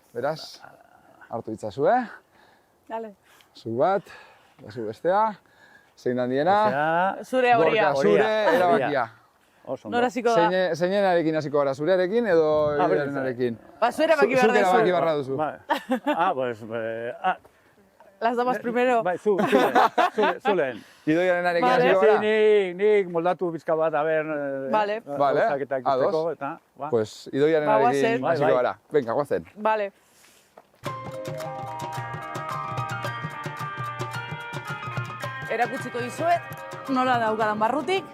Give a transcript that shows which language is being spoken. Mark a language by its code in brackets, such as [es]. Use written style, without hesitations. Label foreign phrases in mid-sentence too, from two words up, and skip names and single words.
[eu] Beraz, hartu itzazue. Dale. Zu bat, zu bestea, zein handiena. Zure horia. Gorka, zure erabakia. Nora hasiko da? Zeinenarekin hasiko gara, zurearekin edo Idoiarekin? Zure erabaki behar Zuk erabaki barra duzu. [es] Las damas primero. [eu] Bai, zu lehen. Idoiarenarekin hasiko gara? Nik moldatu bizka bat, Vale. Ados. Pues Idoiarenarekin hasiko gara. Venga, guazen. Vale. Erakutsiko dizuet, nola daukadan barrutik.